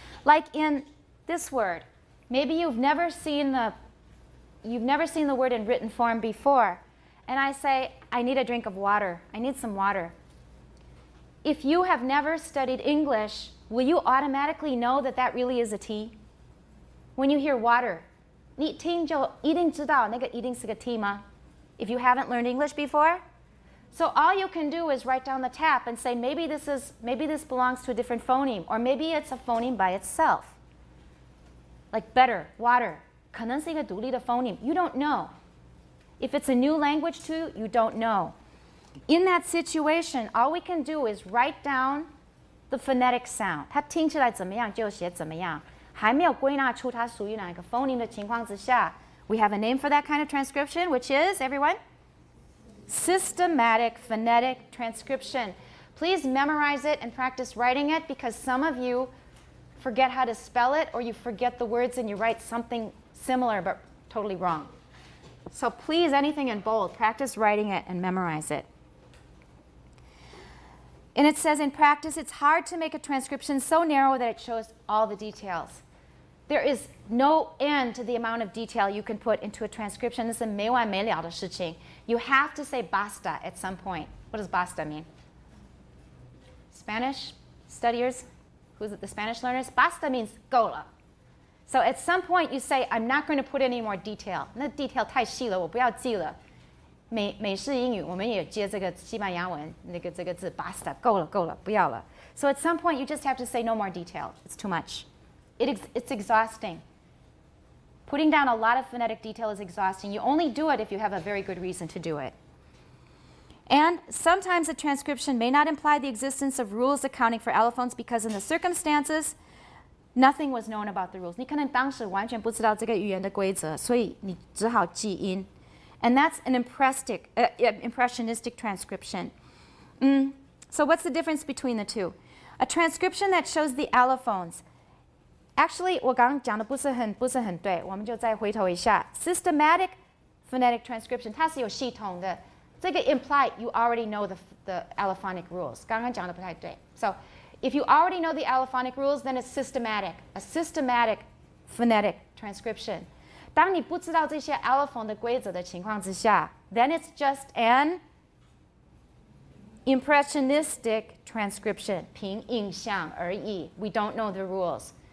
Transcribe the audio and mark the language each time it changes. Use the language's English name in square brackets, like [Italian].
[English] Like in this word, maybe you've never seen the word in written form before, and I say, I need a drink of water. I need some water. If you have never studied English, will you automatically know that that really is a T? When you hear water, [Chinese] 你听就一定知道那个一定是个 T 吗? [English] If you haven't learned English before? So all you can do is write down the tap and say maybe this belongs to a different phoneme, or maybe it's a phoneme by itself. Like better, water, [Chinese] 可能是一个独立的 [English] phoneme. You don't know. If it's a new language to you, you don't know. In that situation, all we can do is write down the phonetic sound. [Chinese] 它听起来怎么样就写怎么样。还没有归纳出它属于哪一个 phoneme 的情况之下 [English] we have a name for that kind of transcription, which is, everyone? Systematic phonetic transcription. Please memorize it and practice writing it, because some of you forget how to spell it, or you forget the words and you write something similar but totally wrong. So please, anything in bold, practice writing it and memorize it. And it says in practice, it's hard to make a transcription so narrow that it shows all the details. There is no end to the amount of detail you can put into a transcription. This is [Chinese] 没完没了的事情. [English] You have to say basta at some point. What does basta mean? Spanish studiers? Who's it, the Spanish learners? Basta means [Chinese] 够了. [English] So at some point you say, I'm not going to put any more detail. [Chinese] 那 detail 太细了，我不要记了。美式英语我们也接这个西班牙文这个字 basta 够了不要了。 [English] So at some point you just have to say no more detail. It's too much. It's exhausting. Putting down a lot of phonetic detail is exhausting. You only do it if you have a very good reason to do it. And sometimes a transcription may not imply the existence of rules accounting for allophones because in the circumstances nothing was known about the rules. 你可能当时完全不知道这个语言的规则，所以你只好记音。 And that's an impressionistic transcription. So what's the difference between the two? A transcription that shows the allophones. [Chinese] Actually, 我刚刚讲的不是很对，我们就再回头一下。 [English] Systematic phonetic transcription, [Chinese] 它是有系统的。这个 [English] imply you already know the allophonic rules. [Chinese] 刚刚讲的不太对。 [English] So if you already know the allophonic rules, then it's systematic. A systematic phonetic transcription. [Chinese] 当你不知道这些 allophone 的规则的情况之下 [English] then it's just an impressionistic transcription, [Chinese] 凭印象而已 [English] We don't know the rules.